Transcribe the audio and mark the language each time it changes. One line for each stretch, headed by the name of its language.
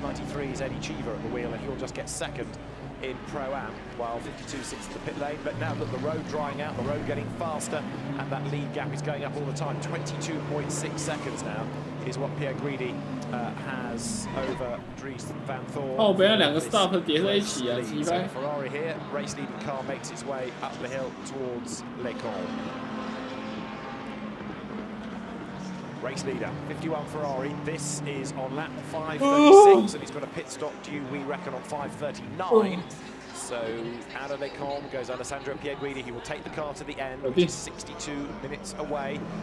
English: 93 is Eddie Cheever at the wheel, and he'll just get second in Pro-Am, while 52 sits at the pit lane. But now that the road drying out, the road getting faster, and that lead gap is going up all the time. 22.6 seconds now is what Pierre Guidi has over Dries Van Thor.
Chinese: 后边那2个 stop 叠在一起啊，鸡掰。
English: Ferrari here, race leading car makes its way up the hill towards Les Cols. Race leader, 51 Ferrari. This is on lap 5:36, and he's got a pit stop due, we reckon, on 5:39. So out of Les Cols goes Alessandro Pierguidi. He will take the car to the end, which is 62 minutes away.